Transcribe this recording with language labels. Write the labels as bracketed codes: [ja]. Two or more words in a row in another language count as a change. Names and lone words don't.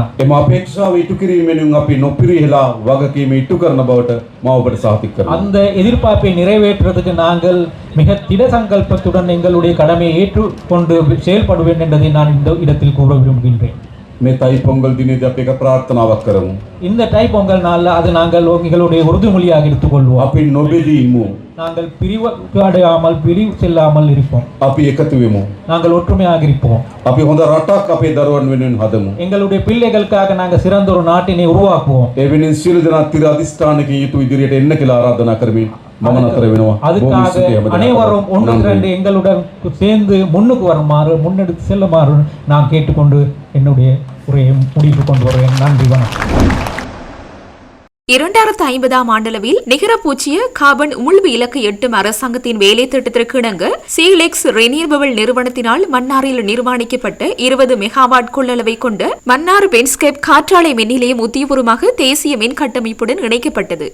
[si] එම අපේක්ෂාව ඉටු කිරීමෙන් අපි නොපිරිහෙලා වගකීම ඉටු කරන බවට මා ඔබට සහතික කරනවා. [ta] அந்த எதிர்பார்ப்பை நிறைவேற்றுவதற்கு நாங்கள் மிக திட சங்கல்பத்துடன் எங்களுடைய கடமையை ஏற்றுக்கொண்டு செயல்படுவேன் என்பதை நான் இந்த இடத்தில் கூற விரும்புகின்றேன். [si] මේ තයි පොංගල් දිනේදී අපි එක ප්‍රාර්ථනාවක් කරමු. [ta] இந்த தை பொங்கல் நாளில் அது நாங்கள் எங்களுடைய உறுதிமொழியாக எடுத்துக்கொள்வோம். [si] අපි නොබෙදී ඉමු. [ta] நாங்கள் பிரிவு அடையாமல் பிரிவு செல்லாமல் இருப்போம். [si] අපි එකතු වෙමු. [ta] நாங்கள் ஒற்றுமையாக இருப்போம். [si] අපි හොඳ රටක් අපේ දරුවන් වෙනුවෙන් හදමු. [ta] எங்களுடைய பிள்ளைகளுக்காக நாங்கள் சிறந்த ஒரு நாட்டினை உருவாக்குவோம். [si] ඒ වෙනුවෙන් සියලු දෙනා තිර අධිෂ්ඨානකින් යුතු ඉදිරියට එන්න කියලා ආරාධනා කරමින් [ta] அதுக்காக அனைவரும் ஒன்று திரண்டு எங்களுடன் சேர்ந்து முன்னுக்கு வருமாறு முன்னெடுத்து செல்லுமாறு நான் கேட்டுக்கொண்டு என்னுடைய உரையை முடிவு கொண்டு வருவேன். நன்றி, வணக்கம். 2050 ஆண்டளவில் நிகர பூச்சிய கார்பன் உமிழ்வு இலக்கு எட்டும் அரசாங்கத்தின் வேலை திட்டத்திற்கு இணங்க சீலெக்ஸ் ரெனியூவபிள் நிறுவனத்தினால் மன்னாரில் நிர்மாணிக்கப்பட்ட 20 மெகாவாட் கொள்ளளவை கொண்ட மன்னார் பென்ஸ்கேப் காற்றாலை மின் நிலையம் உத்தியபூர்வமாக தேசிய மின் கட்டமைப்புடன் இணைக்கப்பட்டது.